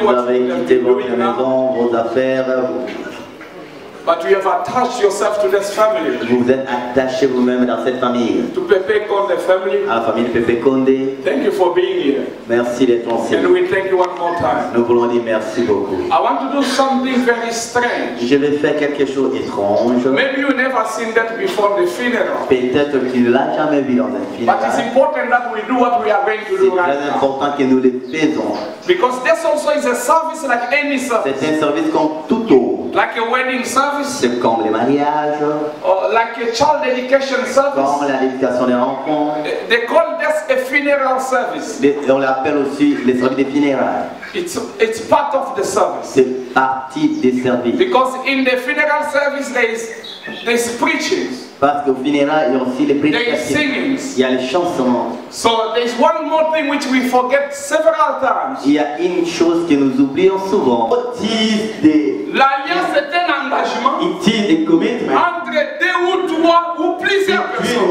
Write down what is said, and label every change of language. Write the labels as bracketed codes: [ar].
[fr] vous avez quitté votre maison, vos affaires. [en] But you have attached yourself to this family. [fr] Vous vous êtes attaché vous-même dans cette famille. [en] To Pepe Konde family. [fr] À la famille de Pepe Konde. [en] Thank you for being here. [fr] Merci d'être ici. [en] And we thank you one more time. [fr] Nous voulons dire merci beaucoup. [en] I want to do something very strange. [fr] Je vais faire quelque chose d'étrange. [en] Maybe you never seen that before the funeral. [fr] Peut-être que tu ne l'as jamais vu dans un funérail. [en] But it's important that we do what we are going to do right now. [fr] C'est très important que nous le faisons. [en] Because this also is a service like any service. [fr] C'est un service comme tout autre. [en] Like a wedding service. [fr] C'est comme les mariages. [en] Or like a child education service. [fr] Comme l'éducation des enfants. [en] They call this a funeral service. [fr] On l'appelle aussi les services des funérailles. [en] It's part of the service. [fr] C'est partie des services. [en] Because in the funeral service there's preaching. [fr] Parce qu'au funérailles il y a aussi les prédications. Il y a les chansons. [en] So there's one more thing which we forget several times. [fr] Il y a une chose que nous oublions souvent. L'alliance est un engagement. [en] It is a commitment. [fr] Entre deux ou trois ou plusieurs personnes.